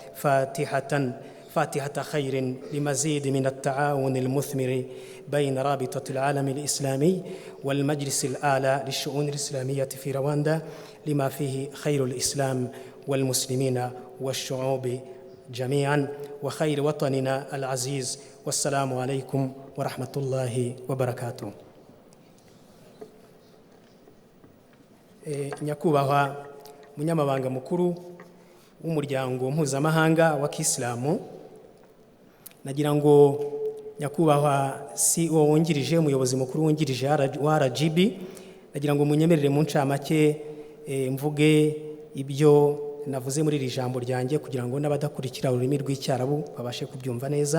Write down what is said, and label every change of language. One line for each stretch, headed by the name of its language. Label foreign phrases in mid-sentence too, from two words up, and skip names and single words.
Arabic: فاتحة خير لمزيد من التعاون المثمر بين رابطة العالم الإسلامي والمجلس الأعلى للشؤون الإسلامية في رواندا، لما فيه خير الإسلام والمسلمين والشعوب جميعا وخير وطننا العزيز. والسلام عليكم ورحمة الله وبركاته.
Kinyarwanda: nyakubahwa munyamabanga mukuru w'umuryango mpuzamahanga wa Kisilamu, nagira ngo nyakubahwa CEO wungirije, umuyobozi mukuru wungirije wa RGB, nagira ngo munyemerere mu ncamake mvuge ibyo navuze muri iri jambo ryanjye kugira ngo n'abadakurikira ururimi rw'icyarabu babashe kubyumva neza.